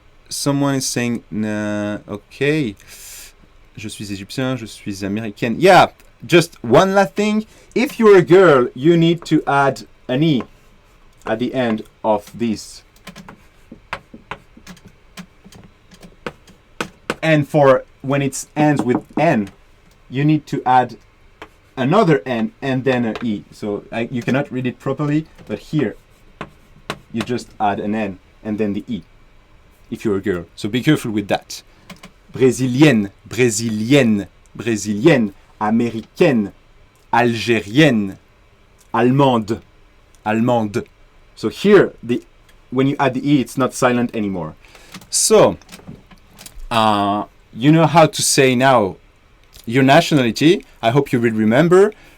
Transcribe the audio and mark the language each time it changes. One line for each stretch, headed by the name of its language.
English: Someone is saying, okay,
French: je suis égyptien, je suis américaine.
English: Yeah, just one last thing. If you're a girl, you need to add an E at the end of this. And for when it ends with N, you need to add another N and then an E. So you cannot read it properly, but here you just add an N and then the E if you're a girl. So be careful with that.
French: Brésilienne, brésilienne, brésilienne, américaine, algérienne, allemande, allemande.
English: So here, when you add the E, it's not silent anymore. So, you know how to say now your nationality. I hope you will remember.